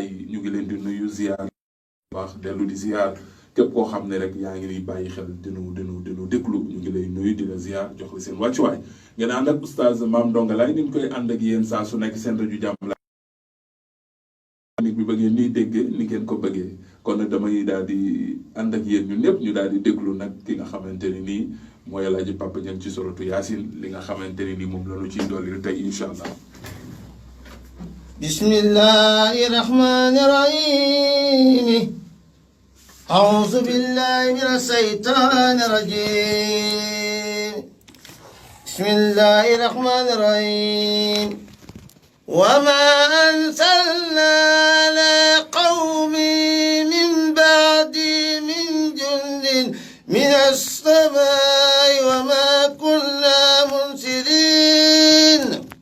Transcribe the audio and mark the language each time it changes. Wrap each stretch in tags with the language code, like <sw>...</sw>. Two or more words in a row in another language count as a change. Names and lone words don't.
<wo>yi ñu ngi leen di nuyu ziar baax dellu di ziar képp koo xam ne rek yaa ngi ni bàyyi xel dinu déglu ñu ngi lay nuyu di la ziar jox la seen wàccuwaay ngeen ànd ak oustaz Mame Ndonga Laye ni ñu koy ànd ak yéen saa su nekk seen rajo Jàmm la nit bi bëggee nii déggee ni ngeen ko bëggee kon nag damay daal di ànd ak yéen ñun ñëpp ñu daal di déglu nag ki nga xamante ni nii mooy Alaaji Papa Dieng ci suratu Yaasin li nga xamante ni nii moom la ñu ciy dolli tey</wo> <ar>إن شاء الله. بسم الله الرحمن الرحيم. أعوذ بالله من الشيطان الرجيم. بسم الله الرحمن الرحيم. وما أرسلنا على قوم من بعد من جند من السماء وما كنا منزلين</ar>